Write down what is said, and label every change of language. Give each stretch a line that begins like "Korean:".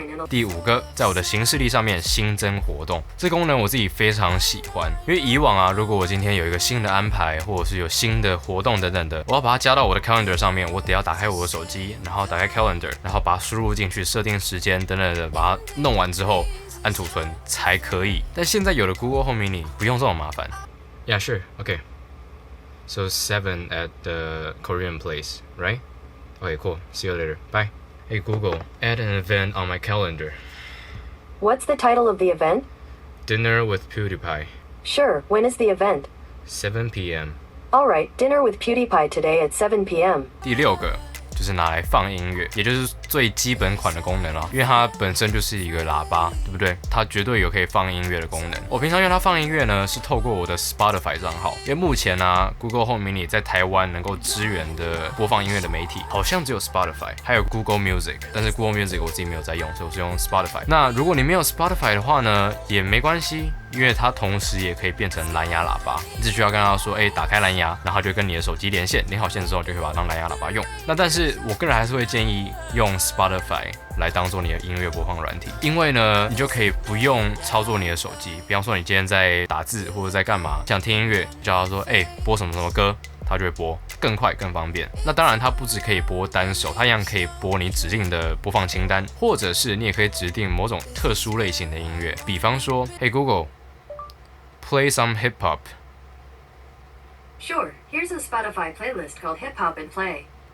Chinese: 第5个，在我的行事历上面新增活动，这功能我自己非常喜欢，因为以往啊，如果我今天有一个新的安排，或者是有新的活动等等的，我要把它加到我的 calendar 上面，我得要打开我的手机，然后打开 calendar， 然后把它输入进去，设定时间等等的，把它弄完之后按储存才可以。但现在有了 Google Home Mini， 不用这种麻烦。
English: Yeah, sure, okay. So 7 at the Korean place, right? Okay, cool. See you later. Bye. Hey Google, add an event on my calendar. What's the title of the event? Dinner with PewDiePie. Sure, when is the event? 7 p.m. All right, dinner with PewDiePie today at 7 p.m.
Chinese: 第6个就是拿来放音乐，也就是最基本款的功能啦，因为它本身就是一个喇叭，对不对？它绝对有可以放音乐的功能。我平常用它放音乐呢，是透过我的 Spotify 账号，因为目前呢，Google Home Mini 在台湾能够支援的播放音乐的媒体，好像只有 Spotify， 还有 Google Music， 但是 Google Music 我自己没有在用，所以我是用 Spotify。那如果你没有 Spotify 的话呢，也没关系。因为它同时也可以变成蓝牙喇叭，你只需要跟他说，打开蓝牙，然后就跟你的手机连线，连好线之后就可以把它当蓝牙喇叭用。那但是我个人还是会建议用 Spotify 来当做你的音乐播放软体，因为呢，你就可以不用操作你的手机。比方说你今天在打字或者在干嘛，想听音乐，叫他说，播什么什么歌。它就会播，更快更方便。那当然，它不只可以播单首，它一样可以播你指定的播放清单，或者是你也可以指定某种特殊类型的音乐。比方说，
English: Hey Google, play some hip hop. Sure, here's a Spotify playlist called Hip Hop and Play.